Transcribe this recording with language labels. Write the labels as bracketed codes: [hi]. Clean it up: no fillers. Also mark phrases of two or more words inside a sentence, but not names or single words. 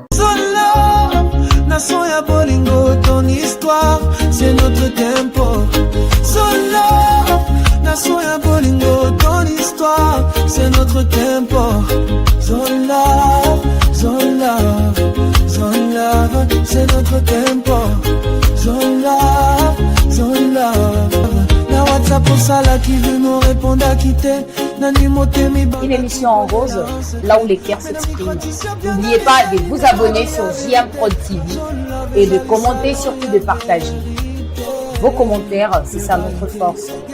[fr] Solo, nation [ln] ya bolingo, [fr] ton histoire, c'est notre tempo. Solo, nation [ln] ya bolingo, [fr] ton histoire, c'est notre tempo. Zola, Zola, Zola, c'est notre tempo. Zola, Zola. Na WhatsApp pour ça là qui veut nous répondre à quitter. Une émission en rose, là où les cœurs s'expriment. N'oubliez pas de vous abonner sur JM Prod TV et de commenter, surtout de partager. Vos commentaires, c'est ça notre force.